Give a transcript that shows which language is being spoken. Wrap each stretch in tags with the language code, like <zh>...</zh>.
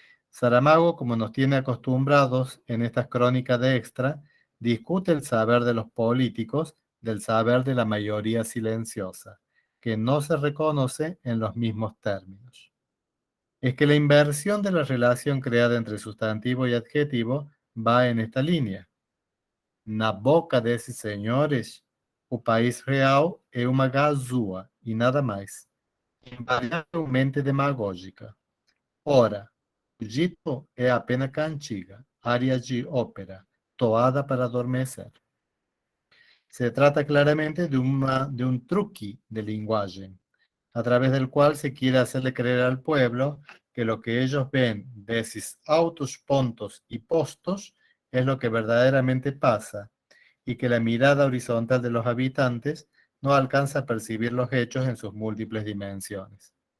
<es>Saramago, como nos tiene acostumbrados en estas crónicas de extra, discute el saber de los políticos del saber de la mayoría silenciosa, que no se reconoce en los mismos términos. Es que la inversión de la relación creada entre sustantivo y adjetivo va en esta línea.</es> <pt>Na boca desses senhores, o país real é uma gazua e nada mais, invariavelmente demagógica. Ora, o dito é apenas cantiga, área de ópera, toada para adormecer.</pt> <es>Se trata claramente de un truqui de lenguaje, a través del cual se quiere hacerle creer al pueblo que lo que ellos ven de esos autos pontos y postos es lo que verdaderamente pasa, y que la mirada horizontal de los habitantes no alcanza a percibir los hechos en sus múltiples dimensiones.</es>